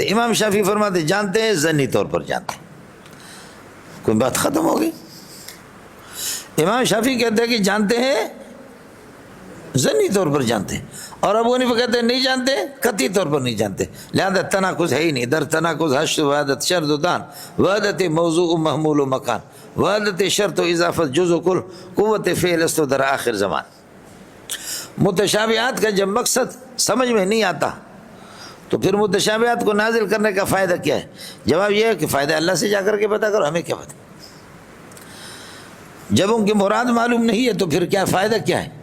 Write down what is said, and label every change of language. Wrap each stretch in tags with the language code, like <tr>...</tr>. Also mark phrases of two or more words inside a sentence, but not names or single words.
<ur>امام شافعی فرماتے جانتے ہیں، ظنی طور پر جانتے ہیں۔ کوئی بات ختم ہو گئی۔ امام شافعی کہتے ہیں کہ جانتے ہیں، ظنی طور پر جانتے ہیں، اور ابو حنیفہ کہتے ہیں نہیں جانتے، قطعی طور پر نہیں جانتے، لہذا تناقض ہے ہی نہیں۔</ur> <fa>در تناقض حشر وحدت شرط و دان، وحدت موضوع محمول و مکان، وحدت شرط و اضافت جز و کل، قوت فعل است و در آخر زمان۔</fa> <ur>متشابہات کا جب مقصد سمجھ میں نہیں آتا تو پھر متشابہات کو نازل کرنے کا فائدہ کیا ہے؟ جواب یہ ہے کہ فائدہ اللہ سے جا کر کے پتہ کرو، ہمیں کیا پتہ۔ جب ان کی مراد معلوم نہیں ہے تو پھر کیا فائدہ کیا ہے؟</ur>